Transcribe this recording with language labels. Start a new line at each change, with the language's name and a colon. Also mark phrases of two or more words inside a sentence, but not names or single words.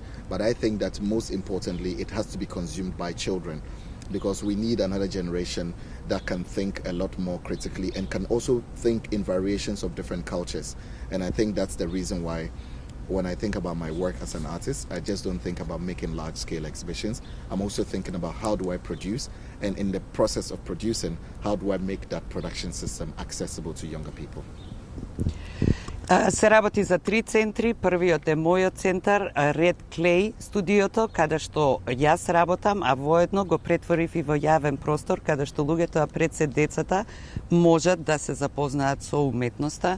English: But I think that most importantly, it has to be consumed by children, because we need another generation that can think a lot more critically and can also think in variations of different cultures. And I think that's the reason why when I think about my work as an artist, I just don't think about making large-scale exhibitions. I'm also thinking about how do I produce, and in the process of producing, how do I make that production system accessible to younger people.
Macedonian: Се работи за 3 центри. Првиот е мојот центар, Red Clay студиото, каде што јас работам, а воедно го претворив и во јавен простор, каде што луѓето, а пред се децата, можат да се запознаат со уметноста.